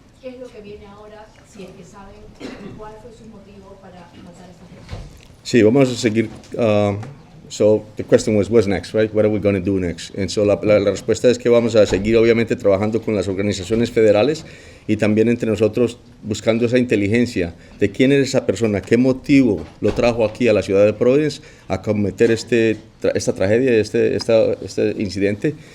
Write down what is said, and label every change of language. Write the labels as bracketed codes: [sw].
[es] ¿Qué es lo que viene ahora? Si es que saben cuál fue su motivo para matar a esta persona. Sí, vamos a seguir. [en] So the question was, what's next, right? What are we going to do next? [es] And so la respuesta es que vamos a seguir obviamente trabajando con las organizaciones federales y también entre nosotros buscando esa inteligencia de quién es esa persona, qué motivo lo trajo aquí a la ciudad de Providence a cometer esta tragedia, este incidente.